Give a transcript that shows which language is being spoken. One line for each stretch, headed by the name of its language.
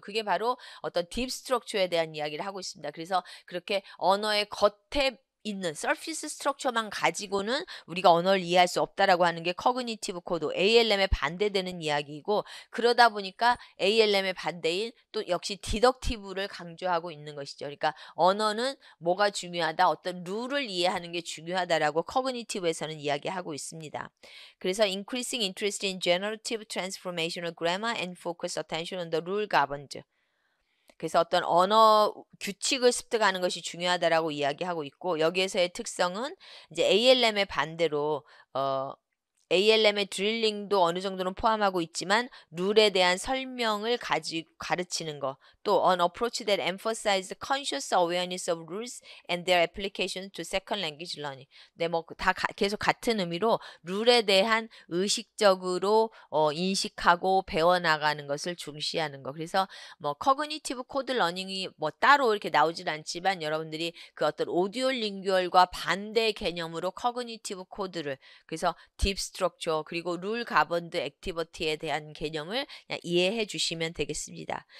Korean: 그게 바로 어떤 딥 스트럭처에 대한 이야기를 하고 있습니다. 그래서 그렇게 언어의 겉에 있는 서피스 스트럭처만 가지고는 우리가 언어를 이해할 수 없다라고 하는 게 커그니티브 코드, ALM에 반대되는 이야기이고 그러다 보니까 ALM의 반대인 또 역시 디덕티브를 강조하고 있는 것이죠. 그러니까 언어는 뭐가 중요하다, 어떤 룰을 이해하는 게 중요하다라고 커그니티브에서는 이야기하고 있습니다. 그래서
English: increasing interest in generative transformational grammar and focus attention on the rule governed.
Korean: 그래서 어떤 언어 규칙을 습득하는 것이 중요하다라고 이야기하고 있고 여기에서의 특성은 이제 ALM의 반대로 ALM의 드릴링도 어느 정도는 포함하고 있지만 룰에 대한 설명을 가르치는 거. 또
English: an approach that emphasizes conscious awareness of rules and their application to second language learning.
Korean: 네, 뭐 다 계속 같은 의미로 룰에 대한 의식적으로 인식하고 배워나가는 것을 중시하는 거. 그래서 뭐 커그니티브 코드 러닝이 뭐 따로 이렇게 나오진 않지만 여러분들이 그 어떤 오디오 링규얼과 반대 개념으로 커그니티브 코드를 그래서 딥 스트럭처 그리고 룰 가번드 액티비티에 대한 개념을 그냥 이해해 주시면 되겠습니다.